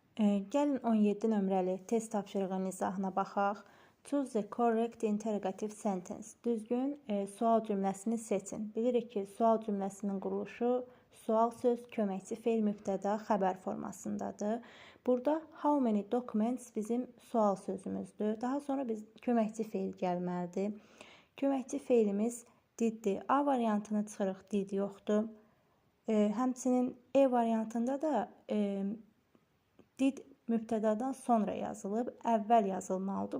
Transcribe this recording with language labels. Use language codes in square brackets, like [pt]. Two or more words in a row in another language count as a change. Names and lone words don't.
[az] Gəlin 17 nömrəli test tapşırığının izahına baxaq. [en] Choose the correct interrogative sentence. [az] Düzgün sual cümləsini seçin. Bilirik ki, sual cümləsinin quruluşu sual söz, köməkçi fe'l, mübtəda, xəbər formasındadır. Burada [en] how many documents [az] bizim sual sözümüzdür. Daha sonra biz köməkçi fe'l gəlməlidir. Köməkçi fe'limiz diddir. A variantını çıxırıq, did yoxdur. Həmçinin E variantında da did mübtədadan sonra yazılıb, əvvəl yazılmalıdır.